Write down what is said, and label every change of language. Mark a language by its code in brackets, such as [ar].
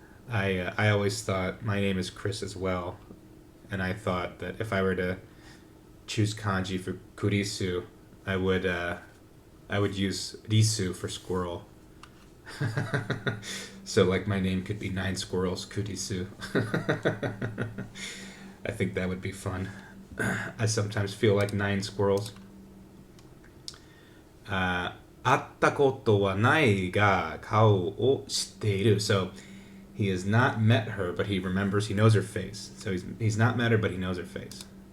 [en] I always thought my name is Chris as well, and I thought that if I were to choose kanji for kurisu, I would I would use risu for squirrel. So like my name could be 9 squirrels, kurisu. I think that would be fun. I sometimes feel like 9 squirrels. [ja] 会ったことはないが顔を知っている. [en] So he has not met her, but he remembers, he knows her face. So he's not met her, but he knows her face.